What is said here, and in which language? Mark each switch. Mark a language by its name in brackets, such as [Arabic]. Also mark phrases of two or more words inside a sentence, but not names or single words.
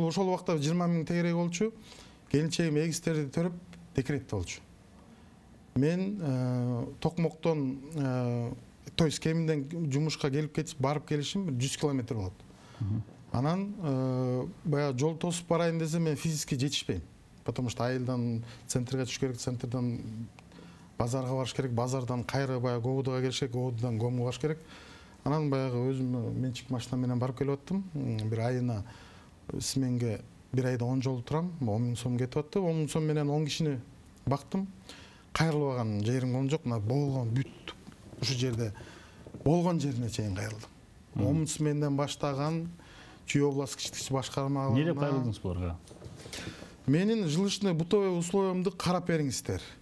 [Kyrgyz] Ошол убакта 20 000 тегерек болчу. Келинчегим эгизтерди төрөп декретте болчу. Мен Токмоктон, [Russian] то есть [Kyrgyz] Кеминден жумушка келип кетип, барып келишим 100 километр болот. Анан баягы жол тосуп барайын десем мен физически жетишпейм. [Russian] Потому что [Kyrgyz] айылдан центрге түш керек, центрден базарга барыш керек, базардан кайра баягы Говудага келиш керек, Говудадан Гомго барыш керек. Анан баягы өзүм менчик машина менен барып келип аттым. Бир айына сменге бир айда 10 жолу турам, 10 000 сом кетип атты. 10 000 сом менен 10 кишини бактым. Кайрылбаган жерим болгон жок. Мына болгон бүт ушу жерде болгон жерине чейин кайрылдым. 10 000 сомден баштаган Чүй областтык иштик башкармаларына. Эмне деп кайрылдыңыз буларга? Менин [Russian] жилищный бытовой [Kyrgyz] условиямды карап бериңиздер.